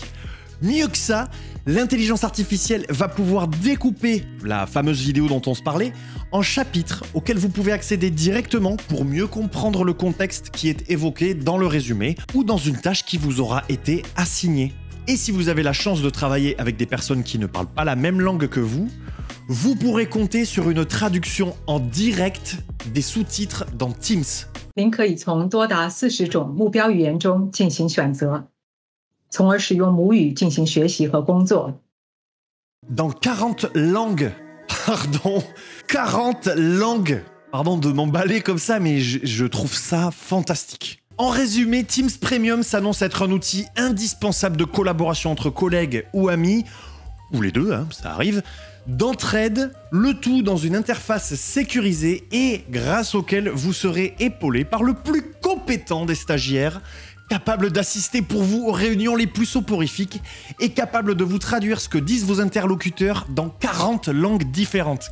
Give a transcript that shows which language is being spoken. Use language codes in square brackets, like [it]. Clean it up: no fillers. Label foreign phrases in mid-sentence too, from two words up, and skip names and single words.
[fr] Mieux que ça, l'intelligence artificielle va pouvoir découper la fameuse vidéo dont on se parlait en chapitres auxquels vous pouvez accéder directement pour mieux comprendre le contexte qui est évoqué dans le résumé ou dans une tâche qui vous aura été assignée. Et si vous avez la chance de travailler avec des personnes qui ne parlent pas la même langue que vous, vous pourrez compter sur une traduction en direct des sous-titres dans Teams. [zh] 您可以从多达40种目标语言中进行选择，从而使用母语进行学习和工作。 [fr] Dans 40 langues. Pardon. 40 langues. Pardon de m'emballer comme ça, mais je trouve ça fantastique. En résumé, Teams Premium s'annonce être un outil indispensable de collaboration entre collègues ou amis, ou les deux, hein, ça arrive, d'entraide, le tout dans une interface sécurisée et grâce auquel vous serez épaulé par le plus compétent des stagiaires, capable d'assister pour vous aux réunions les plus soporifiques et capable de vous traduire ce que disent vos interlocuteurs dans 40 langues différentes.